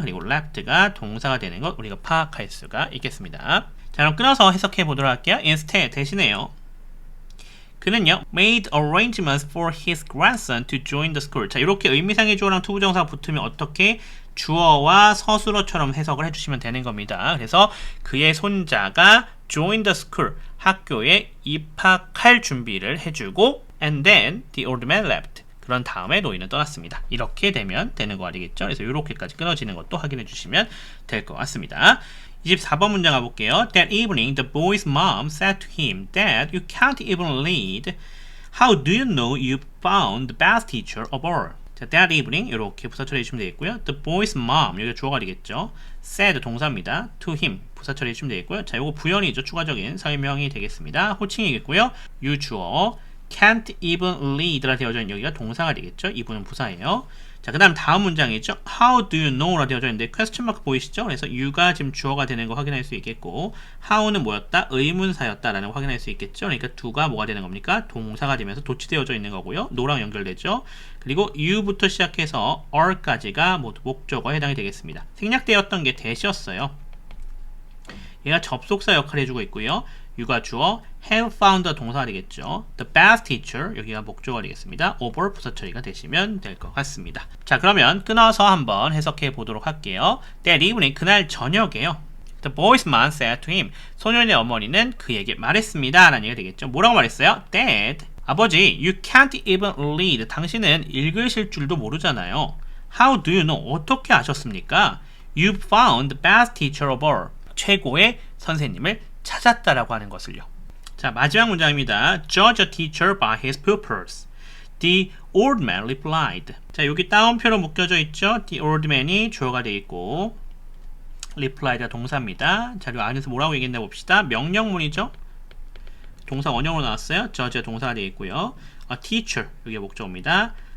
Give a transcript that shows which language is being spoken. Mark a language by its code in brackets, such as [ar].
[ko] 그리고 left가 동사가 되는 것 우리가 파악할 수가 있겠습니다. 자, 그럼 끊어서 해석해 보도록 할게요. instead 대신에요. [en] 그는요, made arrangements for his grandson to join the school. [ko] 자, 이렇게 의미상의 주어랑 투부정사가 붙으면 어떻게 주어와 서술어처럼 해석을 해주시면 되는 겁니다. 그래서 그의 손자가 join the school, 학교에 입학할 준비를 해주고 [en] and then the old man left. [ko] 그런 다음에 노인은 떠났습니다. 이렇게 되면 되는 거 아니겠죠? 그래서 이렇게까지 끊어지는 것도 확인해 주시면 될 것 같습니다. 24번 문장 가볼게요. [en] That evening, the boy's mom said to him, Dad, you can't even read. How do you know you found the best teacher of all? [ko] 자, that evening 이렇게 부사 처리해 주시면 되겠고요. The boy's mom 여기가 주어가 되겠죠. said 동사입니다. To him 부사 처리해 주시면 되겠고요. 자, 이거 부연이죠. 추가적인 설명이 되겠습니다. 호칭이겠고요. you 주어 can't even read라 되어져 있는 여기가 동사가 되겠죠. 이분은 부사예요. 자, 그 다음 다음 문장이죠. How do you know라 되어져 있는데 question mark 보이시죠? 그래서 you가 지금 주어가 되는 거 확인할 수 있겠고 how는 뭐였다? 의문사였다라는 거 확인할 수 있겠죠. 그러니까 do가 뭐가 되는 겁니까? 동사가 되면서 도치되어져 있는 거고요. no랑 연결되죠. 그리고 you부터 시작해서 are까지가 모두 목적어에 해당이 되겠습니다. 생략되었던 게 that이었어요. 얘가 접속사 역할을 해주고 있고요. you가 주어, have found 동사가 되겠죠. The best teacher 여기가 목적어가 되겠습니다. over 부사 처리가 되시면 될 것 같습니다. 자, 그러면 끊어서 한번 해석해 보도록 할게요. That evening 그날 저녁에요. [en] The boy's mom said to him [ko] 소년의 어머니는 그에게 말했습니다. 라는 얘기가 되겠죠. 뭐라고 말했어요? Dad 아버지 [en] you can't even read [ko] 당신은 읽으실 줄도 모르잖아요. [en] How do you know [ko] 어떻게 아셨습니까? [en] You found the best teacher of all [ko] 최고의 선생님을 찾았다라고 하는 것을요. 자, 마지막 문장입니다. [en] Judge a teacher by his pupils. The old man replied. [ko] 자, 여기 따옴표로 묶여져 있죠. The old man이 주어가 되어 있고 replied가 동사입니다. 자, 그리고 안에서 뭐라고 얘기했나 봅시다. 명령문이죠. 동사 원형으로 나왔어요. Judge가 동사가 되어 있고요. A teacher 여기가 목적어입니다.